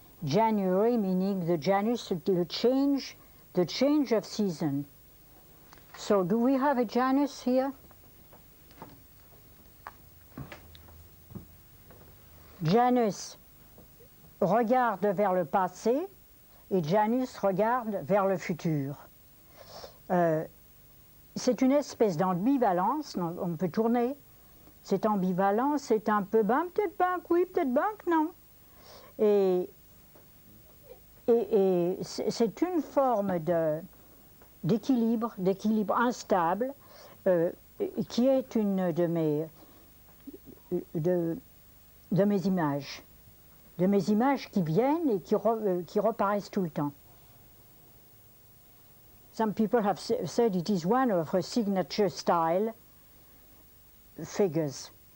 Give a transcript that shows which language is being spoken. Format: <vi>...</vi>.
<en>January meaning the Janus, the change of season. So do we have a Janus here?</en> <fr>Janus regarde vers le passé et Janus regarde vers le futur. C'est une espèce d'ambivalence, on peut tourner. Cette ambivalence, c'est un peu peut-être banque, oui, peut-être banque, non. Et c'est une forme d'équilibre instable, qui est une de mes images. De mes images qui viennent et qui reparaissent tout le temps.</fr> <en>Some people have said it is one of her signature style figures.</en>